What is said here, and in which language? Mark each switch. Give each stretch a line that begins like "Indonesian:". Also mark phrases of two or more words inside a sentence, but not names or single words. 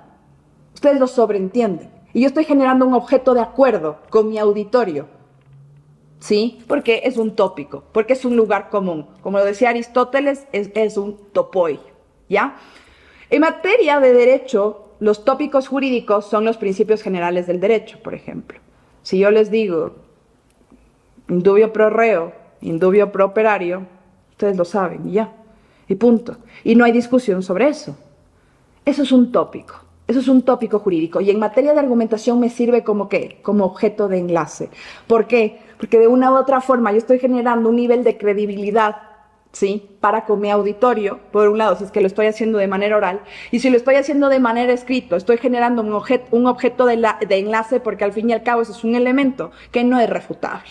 Spanish: Ustedes lo sobreentienden. Y yo estoy generando un objeto de acuerdo con mi auditorio. ¿Sí? Porque es un tópico, porque es un lugar común. Como lo decía Aristóteles, es un topoi, ¿ya? En materia de derecho, los tópicos jurídicos son los principios generales del derecho, por ejemplo. Si yo les digo
Latin: indubio pro reo, indubio pro operario,
Spanish: ustedes lo saben, y ya, y punto. Y no hay discusión sobre eso. Eso es un tópico. Eso es un tópico jurídico. Y en materia de argumentación me sirve como ¿qué? Como objeto de enlace. ¿Por qué? Porque de una u otra forma yo estoy generando un nivel de credibilidad, ¿sí?, para con mi auditorio, por un lado, si es que lo estoy haciendo de manera oral, y si lo estoy haciendo de manera escrita, estoy generando un objeto de enlace, porque al fin y al cabo eso es un elemento que no es refutable.